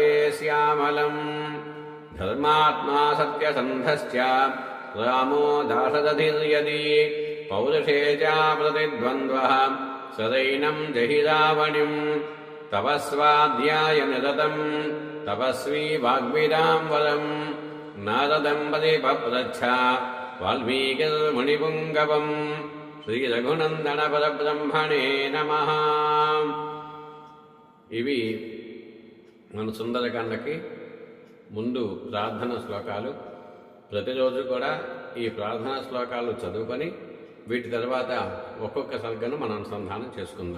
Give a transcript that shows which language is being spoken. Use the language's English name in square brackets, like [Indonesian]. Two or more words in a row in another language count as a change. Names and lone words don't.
[Sanskrit] श्यामलम् धर्मात्मा सत्यसन्धश्च रामो दाशरथिर्यदि पौरुषे च प्रतिद्वन्द्वः सदैनं जहि रावणिम् तपस्वाध्याय निरतम् तपस्वी वाग्विदाम्बरम् नारदं परिपप्रच्छ वाल्मीकिर्मुनिपुङ्गवम् శ్రీరఘునందన పరబ్రహ్మణే నమః. [Telugu] ఇవి మన సుందరకాండకి ముందు ప్రార్థన శ్లోకాలు. ప్రతిరోజు కూడా ఈ ప్రార్థనా శ్లోకాలు చదువుకొని వీటి తర్వాత ఒక్కొక్క సర్గను మనం అనుసంధానం చేసుకుందాం.